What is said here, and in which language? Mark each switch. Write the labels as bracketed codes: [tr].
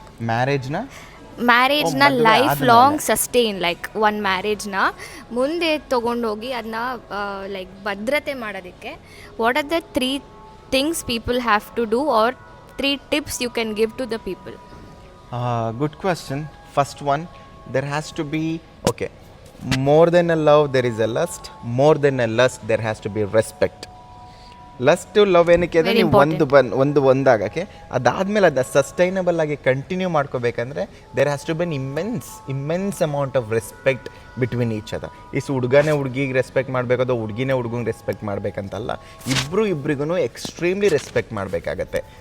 [en] ಮ್ಯಾರೇಜ್ನ life long sustain, like [kn] ಒಂದು ಮ್ಯಾರೇಜ್ನ ಮುಂದೆ ತೊಗೊಂಡೋಗಿ ಅದನ್ನ ಲೈಕ್ ಭದ್ರತೆ ಮಾಡೋದಕ್ಕೆ [en] What are the 3 things people have to do or 3 tips you can give to the people? Good question. First one, there has to be, okay, more than a love there is a lust, more than a lust there has to be respect. [kn] Lust love ಏನಕ್ಕೆ ಅಂದರೆ ನೀವು ಒಂದಾಗಕ್ಕೆ, ಅದಾದಮೇಲೆ ಅದನ್ನ sustainable ಆಗಿ continue ಮಾಡ್ಕೋಬೇಕಂದ್ರೆ [en] There has to be an immense amount of respect between each other. [kn] ಹುಡುಗನೇ ಹುಡುಗಿಗೆ respect ಮಾಡಬೇಕು, ಅದು ಹುಡುಗಿನೇ ಹುಡುಗಂಗೆ respect ಮಾಡಬೇಕಂತಲ್ಲ, ಇಬ್ಬರಿಗೂ ಎಕ್ಸ್ಟ್ರೀಮ್ಲಿ ರೆಸ್ಪೆಕ್ಟ್ ಮಾಡಬೇಕಾಗತ್ತೆ.